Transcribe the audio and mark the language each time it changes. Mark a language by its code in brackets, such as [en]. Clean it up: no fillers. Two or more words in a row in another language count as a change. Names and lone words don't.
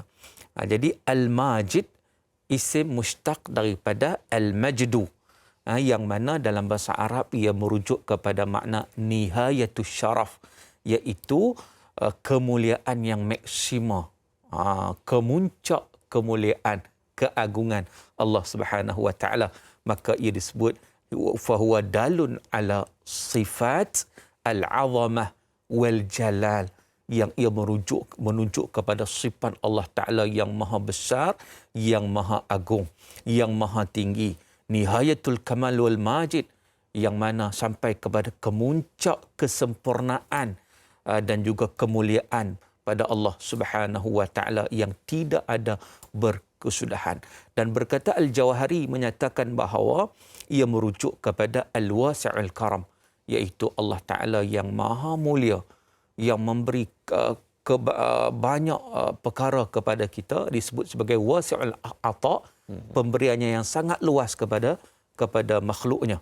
[ms] Jadi Al-Majid [ar] اسم مشتق [ms] daripada Al-Majdu, yang mana dalam bahasa Arab ia merujuk kepada makna [ar] نهاية الشرف, [ms] iaitu kemuliaan yang maksima, kemuncak kemuliaan, keagungan Allah [ar] سبحانه وتعالى. [ms] Maka ia disebut [ar] فهو دال على صفة العظمة والجلال, [ms] yang ia menunjuk kepada sifat Allah Ta'ala yang maha besar, yang maha agung, yang maha tinggi. [ar] نهاية الكمال والمجد, [ms] yang mana sampai kepada kemuncak kesempurnaan dan juga kemuliaan pada Allah [ar] سبحانه وتعالى [ms] yang tidak ada berkesudahan. Dan berkata Al-Jawahari menyatakan bahawa ia merujuk kepada [ar] الواسع الكرم, [ms] iaitu Allah Ta'ala yang maha mulia, yang memberi banyak perkara kepada kita, disebut sebagai [ar] واسع العطاء, [ms] pemberiannya yang sangat luas kepada makhluknya.